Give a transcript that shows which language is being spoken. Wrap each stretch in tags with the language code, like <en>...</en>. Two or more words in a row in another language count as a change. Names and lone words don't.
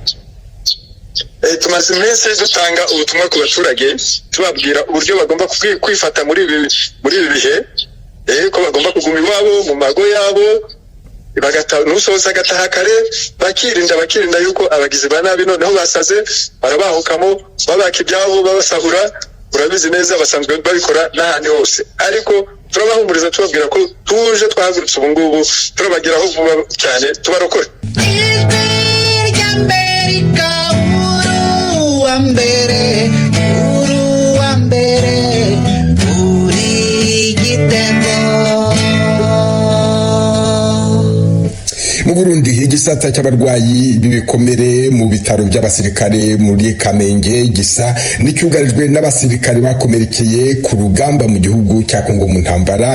<rw>Tumaze iminsi dutanga ubutumwa ku baturage, tubabwira uburyo bagomba kwifata muri ibi bihe, ko bagomba kuguma iwabo mu mago yabo, nusoza agataha kare, bakirinda yuko abagizi ba nabi noneho basaze barabahukamo, babaka ibyabo, babasahura. Urabizi neza basanzwe babikora n'ahandi hose, ariko turabahumuriza tubabwira ko tuje twahagurutse ubu ngubu, turabageraho vuba cyane, tubarokore. Mu Burundi igisata cy'abarwayi b'ibikomere mu bitaro by'abasirikare muri Kamenge gisa n'icyugarijwe n'abasirikare bakomerekeye ku rugamba mu gihugu cya Kongo mu ntambara.</rw>